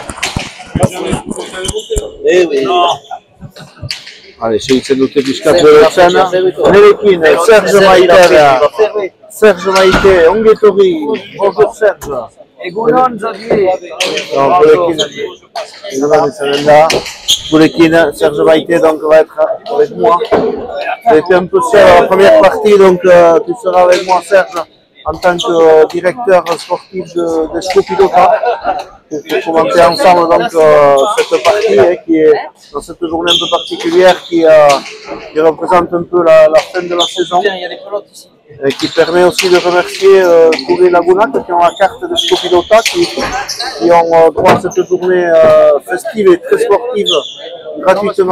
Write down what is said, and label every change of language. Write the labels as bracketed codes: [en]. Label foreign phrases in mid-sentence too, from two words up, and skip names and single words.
[eu] Segitzen dute pixkat berotzen, nerekin Serge Maite, ongi etorri, bonjour Serge. Egunon, Xavier. [fr] Gurekin, Serge Maite donc va être avec moi. C'était un peu seul à la première partie, donc tu seras avec moi Serge en tant que directeur sportif de Scopilota. Pour commenter ensemble donc cette partie qui est dans cette journée un peu particulière qui représente un peu la fin de la saison et qui permet aussi de remercier tous les Lagunac qui ont la carte de Scopilota qui ont droit à cette journée festive et très sportive gratuitement.